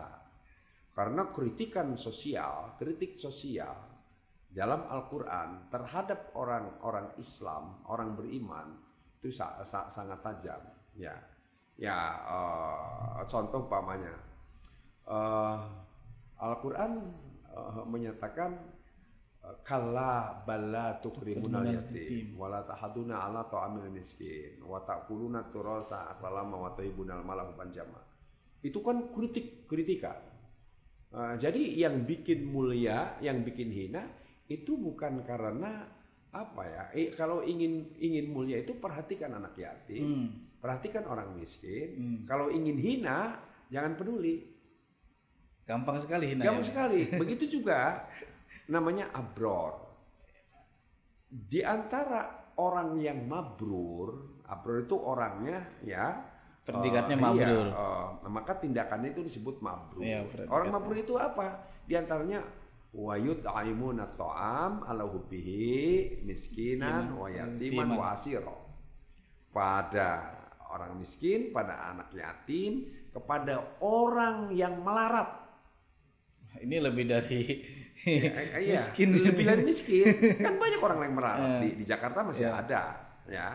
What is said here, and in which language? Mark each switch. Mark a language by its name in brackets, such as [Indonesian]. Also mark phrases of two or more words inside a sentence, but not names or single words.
[Indonesian] Karena kritik sosial dalam Al-Quran terhadap orang-orang Islam, orang beriman itu sangat tajam. Contoh umpamanya, Al-Quran menyatakan [Arabic] كلا بل لا تكرمون اليتيم ولا تحاضون على طعام المسكين وتأكلون التراث أكلا لما وتحبون المال حبا جما. [Indonesian] Itu kan kritikan. Jadi yang bikin mulia, yang bikin hina itu bukan karena apa ya? Kalau ingin mulia itu perhatikan anak yatim, perhatikan orang miskin. Kalau ingin hina jangan peduli. Gampang sekali hina. Gampang sekali. Begitu juga namanya abror. Di antara orang yang mabrur itu orangnya ya predikatnya mabrur. Maka tindakannya itu disebut mabrur. Iya, Orang mabrur itu apa? Di antaranya [Arabic] ويطعمون الطعام على حبه مسكينا ويتيما وأسيرا. [Indonesian] Pada orang miskin, pada anak yatim, kepada orang yang melarat. Ini lebih dari miskin, lebih dari miskin. Kan banyak orang yang melarat di Jakarta masih ada, ya.